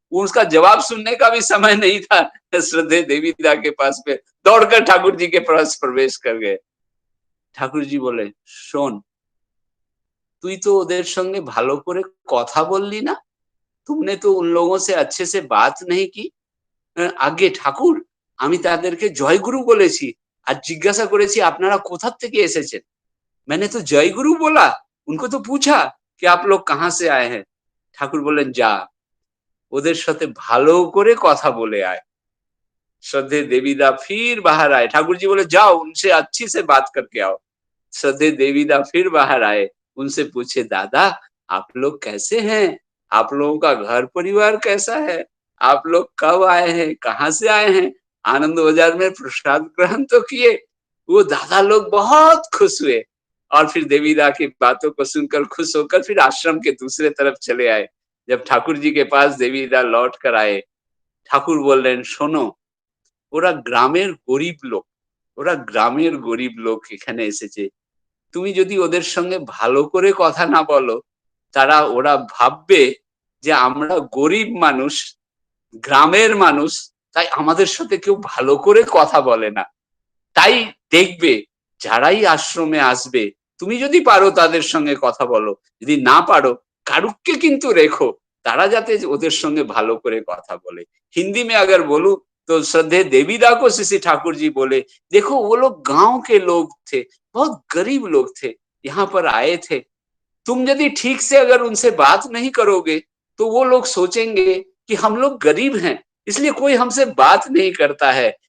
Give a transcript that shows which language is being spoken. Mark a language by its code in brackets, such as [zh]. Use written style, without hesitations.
[hi] उसका जवाब सुनने का भी समय नहीं था। श्रद्धे देवीदा के पास में दौड़कर ठाकुर जी के पास प्रवेश कर गए। ठाकुर जी बोले, [bn] শোন, তুই তো ওদের সঙ্গে ভালো করে কথা বললি না, [hi] तुमने तो उन लोगों से अच्छे से बात नहीं की। [bn] আগে ঠাকুর, আমি তাদেরকে জয় গুরু বলেছি আর জিজ্ঞাসা করেছি আপনারা কোথা থেকে এসেছেন। [hi] मैंने तो जय गुरु बोला, उनको तो पूछा कि आप लोग कहाँ से आए हैं। [bn] ठाकुर बोलेन, जा ওদের সাথে ভালো করে কথা বলে आए। [hi] श्रद्धे देवीदा फिर बाहर आए। ठाकुर जी बोले, जाओ उनसे अच्छी से बात करके आओ। श्रद्धे देवीदा फिर बाहर आए, उनसे पूछे, दादा आप लोग कैसे हैं, आप लोगों का घर परिवार कैसा है, आप लोग कब आए हैं, कहाँ से आए हैं, आनंद बाजार में प्रसाद ग्रहण तो किए। वो दादा लोग बहुत खुश हुए और फिर देवीदा की बातों को सुनकर खुश होकर फिर आश्रम के दूसरे तरफ चले आए। जब ठाकुर जी के पास देवीदा लौट कर आए, ठाकुर बोल रहे, [bn] শোনো, ওরা গ্রামের গরিব লোক, ওরা গ্রামের গরিব লোক এখানে এসেছে, তুমি যদি ওদের সঙ্গে ভালো করে কথা না বলো, ওরা ভাববে যে আমরা গরিব মানুষ, গ্রামের মানুষ, তাই আমাদের সাথে কেউ ভালো করে কথা বলে না। তাই দেখবে যারাই আশ্রমে আসবে, তুমি যদি পারো তাদের সঙ্গে কথা বলো, যদি না পারো কারুককে কিন্তু রেখো, তারা যাতে ওদের সঙ্গে ভালো করে কথা বলে। [hi] हिंदी में अगर बोलूं तो श्रद्धे देवीदा को श्री ठाकुर जी बोले, देखो वो लोग गांव के लोग थे, बहुत गरीब लोग थे, यहाँ पर आए थे, तुम यदि ठीक से अगर उनसे बात नहीं करोगे तो वो लोग सोचेंगे कि हम लोग गरीब हैं, इसलिए कोई हमसे बात नहीं करता है।